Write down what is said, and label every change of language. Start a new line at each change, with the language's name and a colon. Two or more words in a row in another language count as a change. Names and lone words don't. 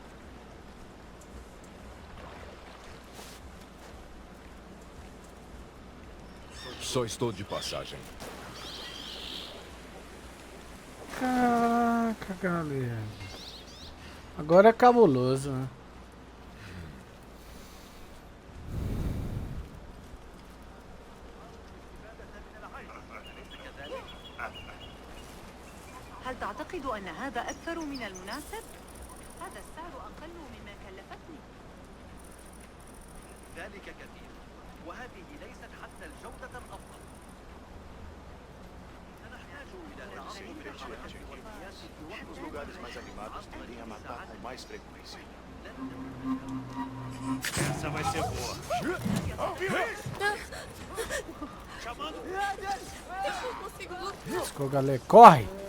Portuguese: Só estou de passagem. Caraca, galera. Agora é cabuloso, né?
Arabic: هل تعتقد أن هذا أكثر من المناسب؟ هذا السعر أقل مما كلفتني. ذلك كثير وهذه ليست حتى الجودة الأفضل. سنحتاج إلى
Portuguese: Os lugares mais animados tendem a matar com mais frequência. Essa vai ser boa. Ficou, galera. Corre!